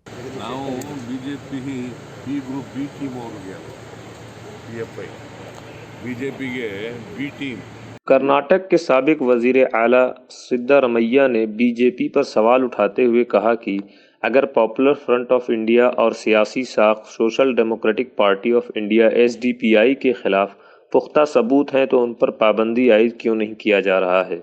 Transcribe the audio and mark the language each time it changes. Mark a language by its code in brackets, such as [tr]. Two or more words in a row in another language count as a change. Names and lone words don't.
[kn] ನಾವು BJP [en] B group B team [kn] ಅವ್ರಿಗೆ PFI BJPಗೆ [en] B team. [ur] کرناٹک کے سابق وزیر اعلیٰ سدارامیا نے بی جے پی پر سوال اٹھاتے ہوئے کہا کہ اگر پاپولر فرنٹ آف انڈیا اور سیاسی ساکھ سوشل ڈیموکریٹک پارٹی آف انڈیا SDPI کے خلاف پختہ ثبوت ہیں تو ان پر پابندی عائد کیوں نہیں کیا جا رہا ہے.